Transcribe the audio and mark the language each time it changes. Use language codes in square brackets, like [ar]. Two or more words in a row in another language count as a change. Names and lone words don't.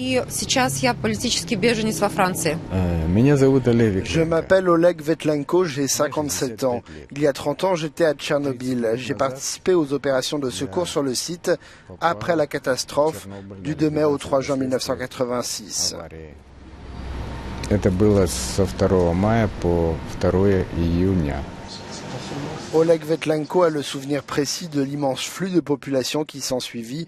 [fr] Je m'appelle Oleg Vetlenko, j'ai 57 ans. Il y a 30 ans, j'étais à Tchernobyl. J'ai participé aux opérations de secours sur le site après la catastrophe du 2 mai au 3 juin 1986. [ru] Это было со 2 мая по 2 июня. [fr] Oleg Vetlenko a le souvenir précis de l'immense flux de population qui s'ensuivit.